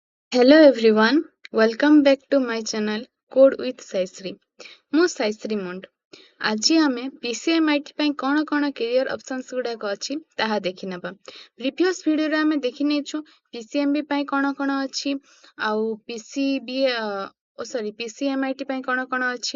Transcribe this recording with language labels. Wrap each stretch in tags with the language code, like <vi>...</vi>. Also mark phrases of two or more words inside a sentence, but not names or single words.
<en>Hello everyone, welcome back to my channel Code with Saisri.</en> <or>ମୁଁ ସାଇଶ୍ରୀ ମୁଣ୍ଡ। ଆଜି ଆମେ PCMIT ପାଇଁ କଣ କଣ</or> <en>career options</en> <or>ଗୁଡାକ ଅଛି ତାହା ଦେଖି ନେବା।</or> <en>previous videoରେ</en> <or>ଆମେ ଦେଖି ନେଇଛୁ PCMB ପାଇଁ କଣ କଣ ଅଛି ଆଉ PCMIT ପାଇଁ କଣ କଣ ଅଛି।</or>